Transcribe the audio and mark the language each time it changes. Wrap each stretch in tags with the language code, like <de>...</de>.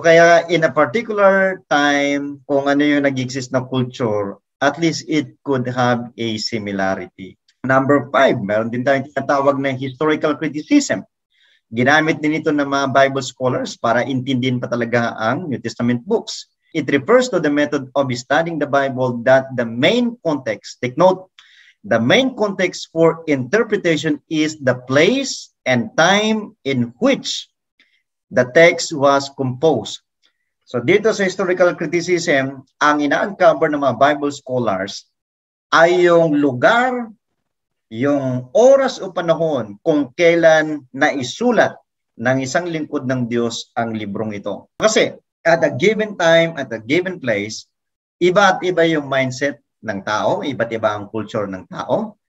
<en>Kaya in a particular time,</en> <tl>kung ano yung nag-exist na</tl> <en>culture, at least it could have a similarity.</en> <tl>Number 5, meron din tayong tinatawag na historical criticism. Ginamit din ito ng mga Bible scholars para intindihin pa talaga ang New Testament books.</tl> <en>It refers to the method of studying the Bible that the main context, take note, the main context for interpretation is the place and time in which the text was composed.</en> <tl>So dito sa historical criticism, ang ina-uncover ng mga Bible scholars ay yung lugar, yung oras o panahon kung kailan naisulat ng isang lingkod ng Diyos ang librong ito. Kasi</tl> <en>at a given time, at a given place,</en> <tl>iba at iba yung mindset ng tao, iba't iba ang culture ng tao.</tl>